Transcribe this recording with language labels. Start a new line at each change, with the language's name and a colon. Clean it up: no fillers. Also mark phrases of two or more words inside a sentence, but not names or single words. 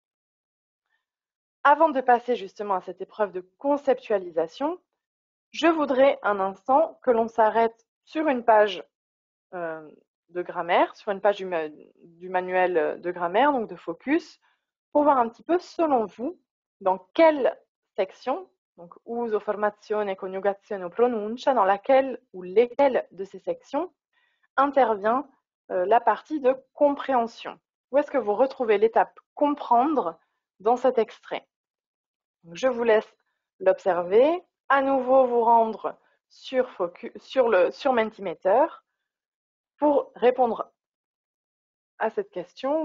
French: Avant de passer justement à cette épreuve de conceptualisation, je voudrais un instant que l'on s'arrête sur une page de grammaire, sur une page du manuel de grammaire, donc de focus, pour voir un petit peu, selon vous, dans quelle section, donc
Italian: uso, formazione, coniugazione o pronuncia,
French: dans laquelle ou lesquelles de ces sections intervient la partie de compréhension. Où est-ce que vous retrouvez l'étape comprendre dans cet extrait? Donc, je vous laisse l'observer. À nouveau, vous rendre sur Mentimeter pour répondre à cette question.